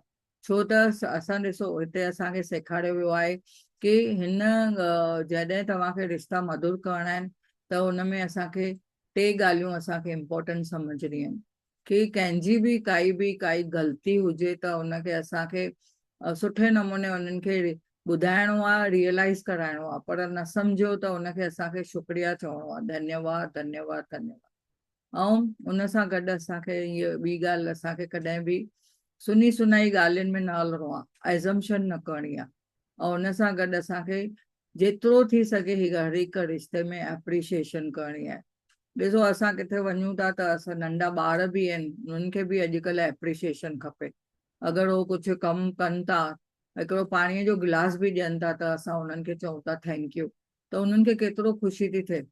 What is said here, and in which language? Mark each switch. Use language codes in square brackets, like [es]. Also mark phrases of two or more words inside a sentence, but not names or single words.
[sd] छो त असां ॾिसो हिते असांखे सेखारियो वियो आहे कि हिन जॾहिं तव्हांखे रिश्ता मधुर करणा आहिनि त हुन में असांखे टे ॻाल्हियूं असांखे इम्पोर्टेंट सम्झणियूं आहिनि कि कंहिंजी बि काई ग़लती हुजे त उनखे असांखे सुठे नमूने उन्हनि खे ॿुधाइणो आहे, रियलाइज़ कराइणो आहे, पर न सम्झो त उनखे असांखे शुक्रिया चवणो आहे, धन्यवाद धन्यवाद धन्यवाद। ऐं उन सां गॾु असांखे इहा ॿी ॻाल्हि असांखे कॾहिं बि सुनी सुनाई ॻाल्हियुनि में न हलणो आहे, एज़म्पशन न करणी आहे। ऐं उन सां गॾु असांखे जेतिरो थी सघे हर हिक रिश्ते में एप्रिशिएशन करणी आहे। ॾिसो असां किथे वञूं था त असां नंढा ॿार बि आहिनि, उन्हनि खे बि अॼुकल्ह एप्रिशिएशन खपे। अगरि उहो कुझु कमु कनि था, हिकिड़ो पाणीअ जो गिलास बि ॾियनि था त असां उन्हनि खे चऊं था [en] thank you, [sd] त उन्हनि खे केतिरो ख़ुशी थी थिए।